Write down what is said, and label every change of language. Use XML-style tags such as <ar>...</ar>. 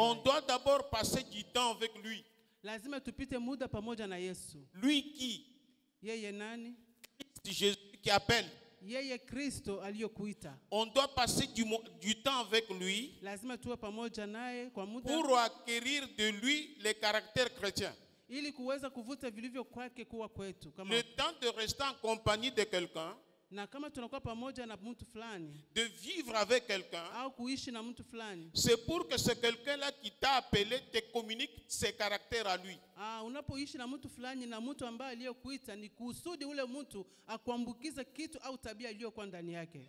<fr>On doit d'abord passer du temps avec lui.</fr> <sw>Lazima tupite muda pamoja na Yesu.</sw> <fr>Lui qui?</fr> <sw>Yeye nani?</sw> <fr>Jésus qui appelle.</fr> <sw>Yeye Kristo aliyokuita.</sw> <fr>On doit passer du temps avec lui.</fr> <sw>Lazima tuwe pamoja naye kwa muda.</sw> <fr>Pour acquérir de lui les caractères chrétiens.</fr> <sw>Ili kuweza kuvuta vilivyo kwake kuwa kwetu.</sw> <fr>Le temps de rester en compagnie de quelqu'un.</fr> <sw>Na kama tunakuwa pamoja na mtu fulani,</sw> <fr>de vivre avec quelqu'un,</fr> <sw>au kuishi na mtu fulani,</sw> <fr>c'est pour que ce quelqu'un-là qui t'a appelé te communique ses caractères à lui.</fr> <sw>Unapoishi na mtu fulani na mtu ambaye aliyokuita, ni kusudi ule mtu akuambukize kitu au tabia iliyokuwa ndani yake.</sw>